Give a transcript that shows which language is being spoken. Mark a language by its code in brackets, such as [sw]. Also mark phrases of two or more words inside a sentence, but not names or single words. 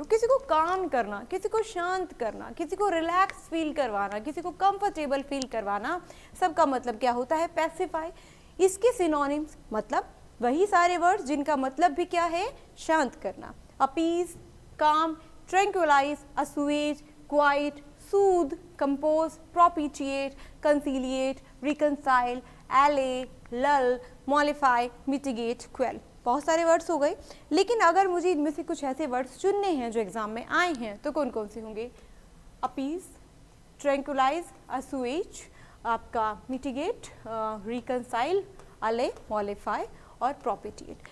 [hi] किसी को काम करना, किसी को शांत करना, किसी को [en] relax feel [hi] करवाना, किसी को [en] comfortable feel [hi] करवाना, सबका मतलब क्या होता है, पैसिफाई। इसके सिनोनिम्स मतलब वही सारे वर्ड्स जिनका मतलब भी क्या है, शांत करना। [en] appease, calm, tranquilize, assuage, quiet, soothe, compose, propitiate, conciliate, reconcile, allay, lull, mollify, mitigate, quell। [hi] बहुत सारे वर्ड्स हो गए, लेकिन अगर मुझे इनमें से कुछ ऐसे वर्ड्स चुनने हैं जो एग्जाम में आए हैं तो कौन कौन से होंगे, [en] appease, tranquilize, assuage, [hi] आपका [en] mitigate, reconcile, allay, mollify [hi] और प्रोपिटिएट।